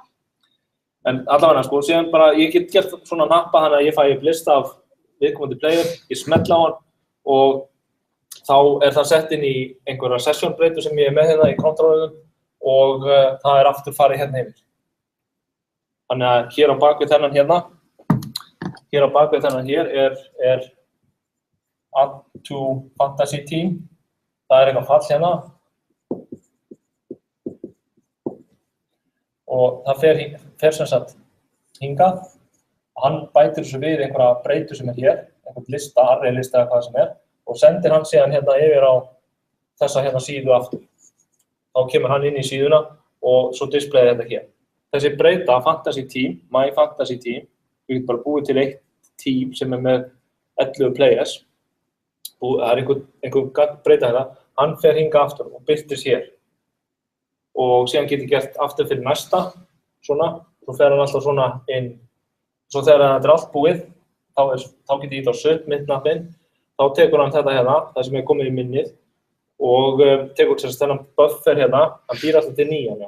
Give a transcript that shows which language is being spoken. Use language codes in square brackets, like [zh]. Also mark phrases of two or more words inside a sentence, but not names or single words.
[is] En allavega, sko, síðan bara, ég get gert svona nappa þannig að ég fæ upp lista af viðkomandi player, ég smetla á hann og þá er það sett inn í einhverja session-breytu sem ég er með hérna í kontrolunum og það er aftur farið hérna yfir. Þannig að hér á bakvið þennan hér er [en] add to fantasy team. [is] Það er eitthvað fall hérna. Og það fer sem sagt hingað. Hann bætir þessu við einhverja breytu sem er hér, einhvern lista, array-lista eða hvað sem er, og sendir hann síðan hérna yfir á þessa hérna síðu aftur. Þá kemur hann inn í síðuna og svo displayið þetta hér. Þessi breyta, [en] fantasy team, my fantasy team, [is] við getum bara búið til eitt team sem er með 11 players. Það er einhver breyta hérna, hann fer hingað aftur og birtist hér. Og síðan get ég gert aftur fyrir næsta, svona, svo fer hann alltaf svona inn. Svo þegar þetta er allt búið, þá get ég ítt á submit-knappinn, þá tekur hann þetta hérna, það sem er komið í minnið, og tekur þennan buffer hérna, hann býr alltaf til 9.